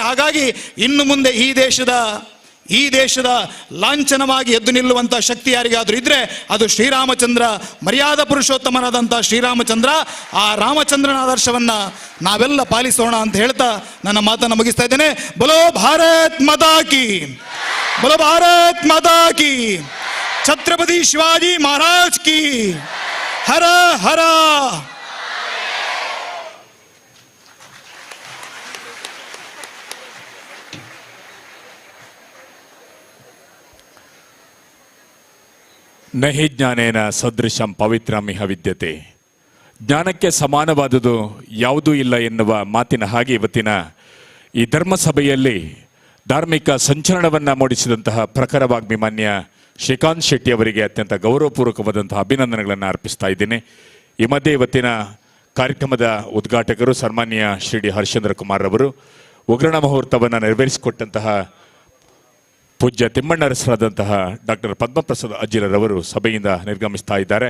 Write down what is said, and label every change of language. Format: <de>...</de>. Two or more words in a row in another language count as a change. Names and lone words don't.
<kn>ಹಾಗಾಗಿ ಇನ್ನು ಮುಂದೆ ಈ ದೇಶದ ಲಾಂಛನವಾಗಿ ಎದ್ದು ನಿಲ್ಲುವಂಥ ಶಕ್ತಿ ಯಾರಿಗಾದರೂ ಇದ್ರೆ ಅದು ಶ್ರೀರಾಮಚಂದ್ರ, ಮರ್ಯಾದಾ ಪುರುಷೋತ್ತಮನಾದಂಥ ಶ್ರೀರಾಮಚಂದ್ರ. ಆ ರಾಮಚಂದ್ರನ ಆದರ್ಶವನ್ನು ನಾವೆಲ್ಲ ಪಾಲಿಸೋಣ ಅಂತ ಹೇಳ್ತಾ ನನ್ನ ಮಾತನ್ನು ಮುಗಿಸ್ತಾ ಇದ್ದೇನೆ.</kn> <hi>बोलो भारत माता की, बोलो भारत माता की, छत्रपति शिवाजी महाराज की, हर हर.</hi> <sa>ನಹಿ ಜ್ಞಾನೇನ ಸದೃಶಂ ಪವಿತ್ರಮಿಹ ವಿದ್ಯತೆ.</sa> <kn>ಜ್ಞಾನಕ್ಕೆ ಸಮಾನವಾದುದು ಯಾವುದೂ ಇಲ್ಲ ಎನ್ನುವ ಮಾತಿನ ಹಾಗೆ ಇವತ್ತಿನ ಈ ಧರ್ಮಸಭೆಯಲ್ಲಿ ಧಾರ್ಮಿಕ ಸಂಚಲನವನ್ನು ಮೂಡಿಸಿದಂತಹ ಪ್ರಖರವಾಗ್ಭಿಮಾನ್ಯ ಶ್ರೀಕಾಂತ್ ಶೆಟ್ಟಿ ಅವರಿಗೆ ಅತ್ಯಂತ ಗೌರವಪೂರ್ವಕವಾದಂತಹ ಅಭಿನಂದನೆಗಳನ್ನು ಅರ್ಪಿಸ್ತಾ ಇದ್ದೇನೆ. ಈ ಮಧ್ಯೆ ಇವತ್ತಿನ ಕಾರ್ಯಕ್ರಮದ ಉದ್ಘಾಟಕರು ಸನ್ಮಾನ್ಯ ಶ್ರೀ ಡಿ ಹರ್ಷೇಂದ್ರ ಕುಮಾರ್ ಅವರು ಉಗ್ರಣ ಮುಹೂರ್ತವನ್ನು ನೆರವೇರಿಸಿಕೊಟ್ಟಂತಹ ಪೂಜ್ಯ ತಿಮ್ಮಣ್ಣರಸರಾದಂತಹ ಡಾಕ್ಟರ್ ಪದ್ಮಪ್ರಸಾದ್ ಅಜ್ಜಿರವರು ಸಭೆಯಿಂದ ನಿರ್ಗಮಿಸ್ತಾ ಇದ್ದಾರೆ.</kn>